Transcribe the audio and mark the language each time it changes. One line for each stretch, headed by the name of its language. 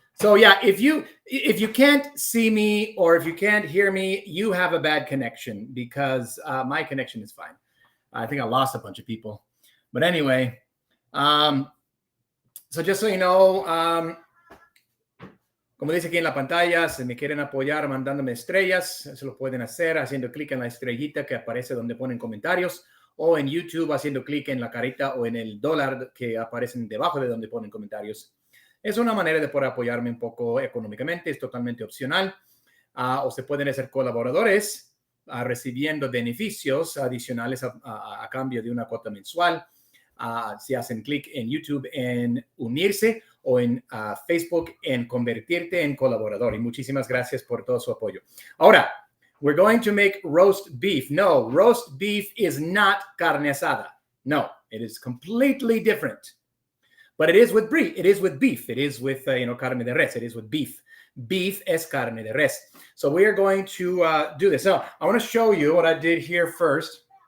English: So yeah, if you can't see me or if you can't hear me, you have a bad connection because my connection is fine. I think I lost a bunch of people. But anyway, so just so you know,
Spanish: como dice aquí en la pantalla, si me quieren apoyar mandándome estrellas, se lo pueden hacer haciendo clic en la estrellita que aparece donde ponen comentarios o en YouTube haciendo clic en la carita o en el dólar que aparecen debajo de donde ponen comentarios. Es una manera de poder apoyarme un poco económicamente, es totalmente opcional. O se pueden hacer colaboradores recibiendo beneficios adicionales a cambio de una cuota mensual. Si hacen clic en YouTube en unirse o en Facebook en convertirte en colaborador. Y muchísimas gracias por todo su apoyo.
English: Ahora, we're going to make roast beef. No, roast beef is not carne asada. No, it is completely different. But it is with beef. It is with beef. It is with, carne de res. It is with beef.
Spanish: Beef es carne de res.
English: So we are going to do this. Now, I want to show you what I did here first.